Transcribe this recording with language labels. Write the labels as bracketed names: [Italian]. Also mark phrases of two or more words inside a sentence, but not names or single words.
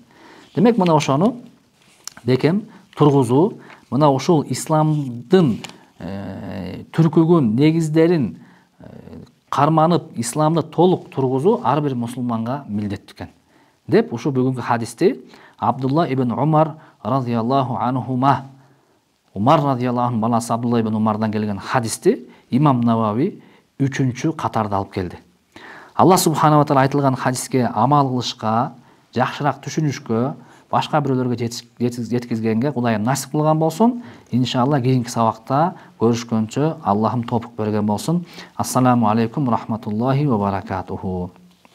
[Kyrgyz] Демек мына ошону бекем тургузуу, мына ушул исламдын түркүгүн, негиздерин карманып, исламды толук тургузуу ар бир мусулманга милдеттүү экен. Деп ушу бүгүнкү хадисти Абдулла ибн Умар [Arabic] رضي الله عنهما, [Kyrgyz] Умар [Arabic] رضي الله عنه [Kyrgyz] баласы Абдулла ибн Умардан келген хадисти имам Навави 3-чү катарда алып келди. [Arabic] الله سبحانه تعالى [Kyrgyz] айтылган хадиске амал кылышка, жакшыраак түшүнүшкө, башка бирөөлөргө жеткизгенге Кудайым насип кылган болсун. Иншалла кийинки сабакта көрүшкөнчө Аллахым тоопук берген болсун. [Arabic] السلام عليكم رحمة الله وبركاته.